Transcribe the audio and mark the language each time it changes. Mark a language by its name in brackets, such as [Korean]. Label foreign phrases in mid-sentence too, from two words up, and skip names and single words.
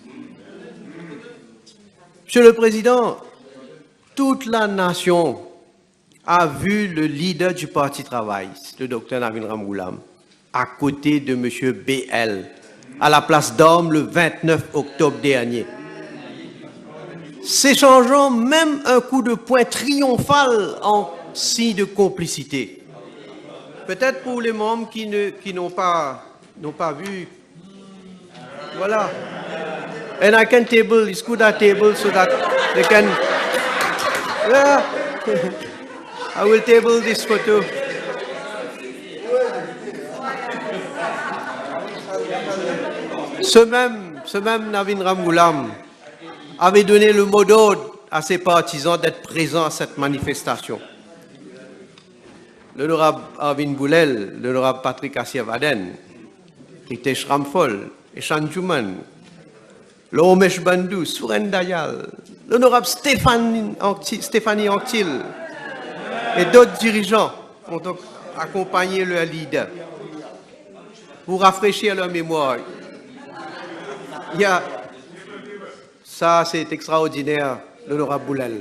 [French] Monsieur le Président, toute la nation a vu le leader du Parti travailliste, le docteur Navin Ramgoolam, à côté de monsieur BL, à la place d'Orme le 29 octobre dernier, s'échangeant même un coup de poing triomphal en signe de complicité. Peut-être pour les membres qui n'ont pas vu. Voilà. [English] And I can table, it's good at table so that they can. Yeah. I will table this photo. [French] Ce même Navin Ramgoolam avait donné le mot d'ordre à ses partisans d'être présents à cette manifestation. L'honorable Arvin Boulel, l'honorable Patrick Assievaden, Ritesh Ramphol, Eshan Juman, l'Omesh Bandou, Suren Dayal, l'honorable Stéphanie Anctil et d'autres dirigeants ont donc accompagné leur leader pour rafraîchir leur mémoire. Ça, c'est extraordinaire, l'honorable Boulel.